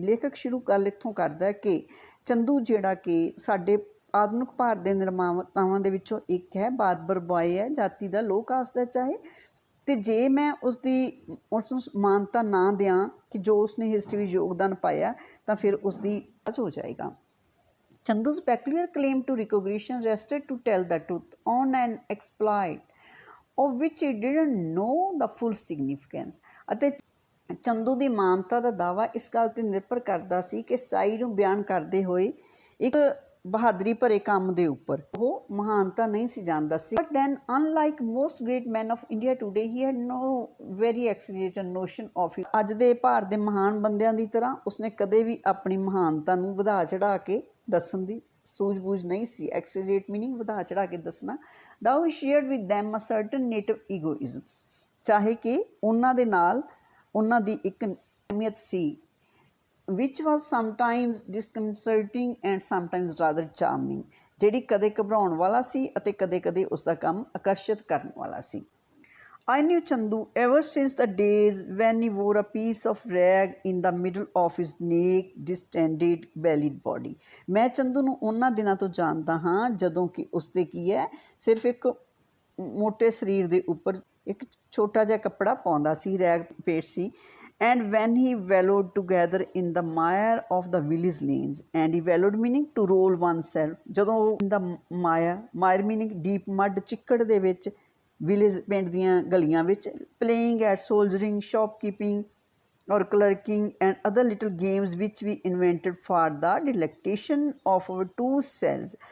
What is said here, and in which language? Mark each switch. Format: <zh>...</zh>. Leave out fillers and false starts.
<pa>ਲੇਖਕ ਸ਼ੁਰੂ ਗੱਲ ਇੱਥੋਂ ਕਰਦਾ ਕਿ ਚੰਦੂ ਜਿਹੜਾ ਕਿ ਸਾਡੇ ਆਧੁਨਿਕ ਭਾਰਤ ਦੇ ਨਿਰਮਾਤਾਵਾਂ ਦੇ ਵਿੱਚੋਂ ਇੱਕ ਹੈ, ਬਾਰਬਰ ਬॉय ਹੈ, ਜਾਤੀ ਦਾ ਲੋਅ ਕਾਸਟ ਦਾ ਚਾਹੇ, ਤੇ ਜੇ ਮੈਂ ਉਸ ਨੂੰ ਮਾਨਤਾ ਨਾ ਦਿਆਂ ਕਿ ਜੋ ਉਸਨੇ ਹਿਸਟਰੀ ਵਿੱਚ ਯੋਗਦਾਨ ਪਾਇਆ ਤਾਂ ਫਿਰ ਉਸਦੀ ਹੋ ਜਾਏਗਾ।</pa> <en>Chandu's peculiar claim to recognition rested to tell the truth on an exploit of which he didn't know the full significance।</en> <pa>ਅਤੇ ਚੰਦੂ ਦੀ ਮਾਨਤਾ ਦਾ ਦਾਅਵਾ ਇਸ ਗੱਲ 'ਤੇ ਨਿਰਭਰ ਕਰਦਾ ਸੀ ਕਿ ਸੱਚਾਈ ਨੂੰ ਬਿਆਨ ਕਰਦੇ ਹੋਏ ਇੱਕ ਬਹਾਦਰੀ ਭਰੇ ਕੰਮ ਦੇ ਉੱਪਰ ਉਹ ਮਹਾਨਤਾ ਨਹੀਂ ਸੀ ਜਾਣਦਾ ਸੀ।</pa> <en>but then unlike most great man of India today he had no very exalted notion of</en> <pa>ਅੱਜ ਦੇ ਭਾਰਤ ਦੇ ਮਹਾਨ ਬੰਦਿਆਂ ਦੀ ਤਰ੍ਹਾਂ ਉਸਨੇ ਕਦੇ ਵੀ ਆਪਣੀ ਮਹਾਨਤਾ ਨੂੰ ਵਧਾ ਚੜ੍ਹਾ ਕੇ ਦੱਸਣ ਦੀ ਸੂਝ-ਬੂਝ ਨਹੀਂ ਸੀ। ਐਕਸਜੇਟ ਮੀਨਿੰਗ ਵਧਾ ਚੜ੍ਹਾ ਕੇ ਦੱਸਣਾ।</pa> <en>though he shared with them a certain native egoism,</en> <pa>ਚਾਹੇ ਕਿ ਉਹਨਾਂ ਦੇ ਨਾਲ ਉਹਨਾਂ ਦੀ ਇੱਕ ਅਹਿਮੀਅਤ ਸੀ</pa> <en>which was sometimes disconcerting and sometimes rather charming,</en> <pa>ਜਿਹੜੀ ਕਦੇ ਘਬਰਾਉਣ ਵਾਲਾ ਸੀ ਅਤੇ ਕਦੇ-ਕਦੇ ਉਸਦਾ ਕੰਮ ਆਕਰਸ਼ਿਤ ਕਰਨ ਵਾਲਾ ਸੀ।</pa> <en>I knew Chandu ever since the days when he wore a piece of rag in the middle of his naked, distended, bellied body।</en> <pa>ਮੈਂ ਚੰਦੂ ਨੂੰ ਉਹਨਾਂ ਦਿਨਾਂ ਤੋਂ ਜਾਣਦਾ ਹਾਂ ਜਦੋਂ ਕਿ ਉਸਦੇ ਕੀ ਹੈ ਸਿਰਫ ਇੱਕ ਮੋਟੇ ਸਰੀਰ ਦੇ ਉੱਪਰ ਇੱਕ ਛੋਟਾ ਜਿਹਾ ਕੱਪੜਾ ਪਾਉਂਦਾ ਸੀ, ਰੈਗ ਪੇਟ ਸੀ।</pa> <en>And when he wallowed together in the mire of the village lanes, and he wallowed meaning to roll oneself, ਜਦੋਂ in the mire meaning deep mud,</en> <pa>ਚਿੱਕੜ ਦੇ ਵਿੱਚ ਵਿਲੇਜ ਪਿੰਡ ਦੀਆਂ ਗਲੀਆਂ ਵਿੱਚ</pa> <en>playing at soldiering, shopkeeping or clerking and other little games which we invented for the delectation of our two selves।</en>